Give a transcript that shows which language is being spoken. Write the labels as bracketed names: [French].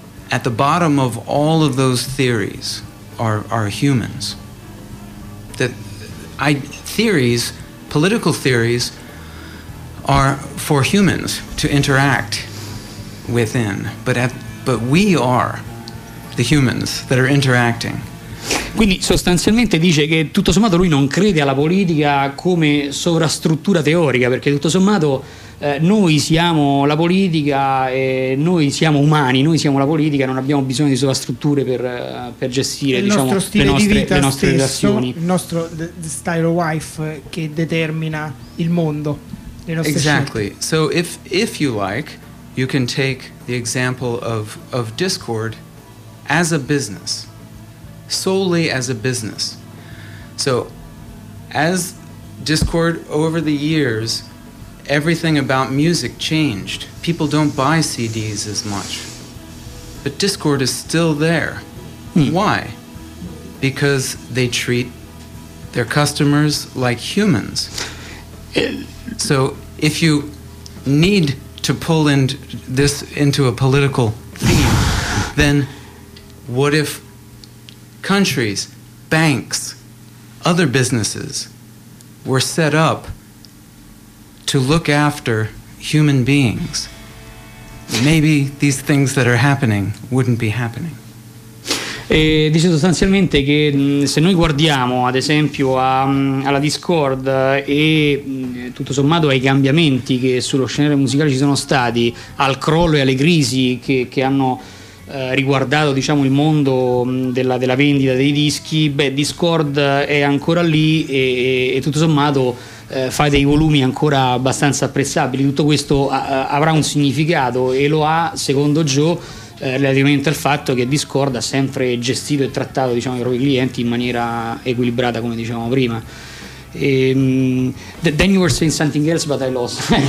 [English] At the bottom of all of those theories are humans. Theories, political theories, are for humans to interact within. But we are the humans that are interacting. [Italian] Quindi sostanzialmente dice che tutto sommato lui non crede alla politica come sovrastruttura teorica, perché tutto sommato noi siamo la politica e noi siamo umani, noi siamo la politica, non abbiamo bisogno di sovrastrutture per gestire il, diciamo, le nostre stesso, relazioni. Il nostro [English] style of life [Italian] che determina il mondo, le nostre [English] Exactly. [Italian] scelte. [English] So if you like, you can take the example of Discord as a business, solely as a business. So as Discord over the years, everything about music changed. People don't buy CDs as much. But Discord is still there. Why? Because they treat their customers like humans. So if you need to pull in this into a political theme, then what if countries, banks, other businesses were set up to look after human beings? Maybe these things that are happening wouldn't be happening. [Italian] E dice sostanzialmente che se noi guardiamo ad esempio alla Discord e tutto sommato ai cambiamenti che sullo scenario musicale ci sono stati, al crollo e alle crisi che hanno riguardato, diciamo, il mondo della vendita dei dischi, beh, Discord è ancora lì e tutto sommato fa dei volumi ancora abbastanza apprezzabili. Tutto questo avrà un significato, e lo ha, secondo Joe, relativamente al fatto che Discord ha sempre gestito e trattato, diciamo, i propri clienti in maniera equilibrata, come dicevamo prima. [English] Then you were saying something else, but I lost.